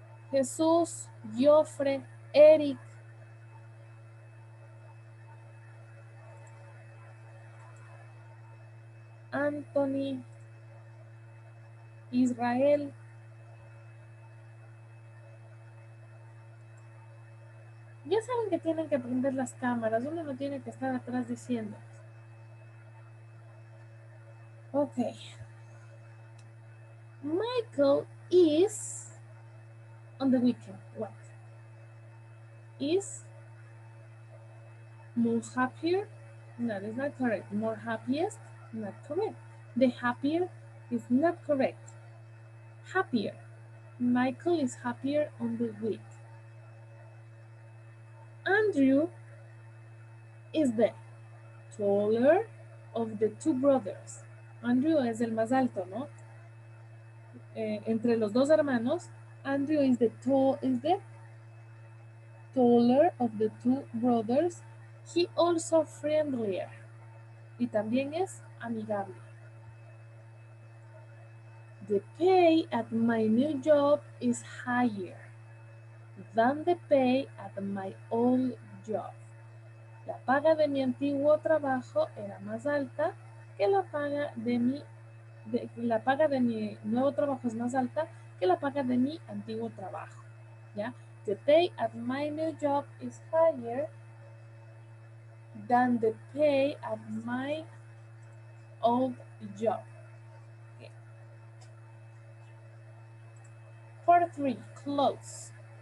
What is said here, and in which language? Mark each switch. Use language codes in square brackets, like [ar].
[es] Jesús, Jofre, Eric, Anthony, Israel. Ya saben que tienen que prender las cámaras, uno no tiene que estar atrás diciendo. Ok. [en] Michael is on the weekend. What? Is more happier? No, that's not correct. More happiest? Not correct. The happier is not correct. Happier. Michael is happier on the week. Andrew is the taller of the two brothers. [es] Andrew es el más alto, ¿no? Entre los dos hermanos, [en] Andrew is the taller of the two brothers. He also friendlier. [es] Y también es amigable. [en] The pay at my new job is higher than the pay at my old job. [es] La paga de mi antiguo trabajo era más alta que la paga de la paga de mi nuevo trabajo es más alta que la paga de mi antiguo trabajo. ¿Ya? [en] The pay at my new job is higher than the pay at my old job. Okay. Part 3, close.